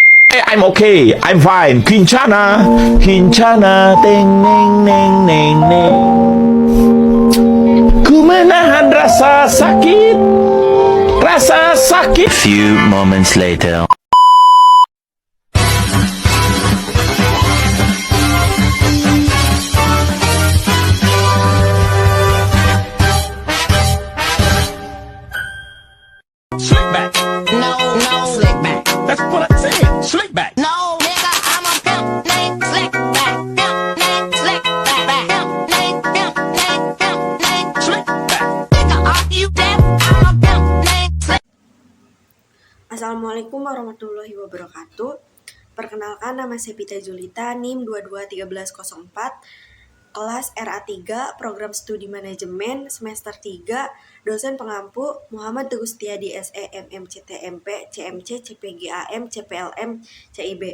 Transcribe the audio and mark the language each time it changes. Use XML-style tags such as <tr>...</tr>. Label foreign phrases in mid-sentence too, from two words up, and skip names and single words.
<en>I'm okay, I'm fine. Kincana, Kincana, teng neng neng neng neng.</en> <id>Ku menahan rasa sakit, rasa sakit.</id> <en>Few moments later. Slick back, No, slick back. that's what I said. Slick back. No, nigga, I'm a pimp named Slick Back. Pimp named Slick Back. Pimp named Slick back. Nigga, are you deaf? I'm a pimp named Slick.</en> <ar>السلام عليكم ورحمة الله وبركاته.</ar> <id>Perkenalkan, nama saya Pita Julita, NIM 221304, kelas RA3, Program Studi Manajemen, semester 3, dosen pengampu Muhammad Teguh Setiadi SE, MMCTMP, CMC, CPGAM, CPLM, CIB.</id>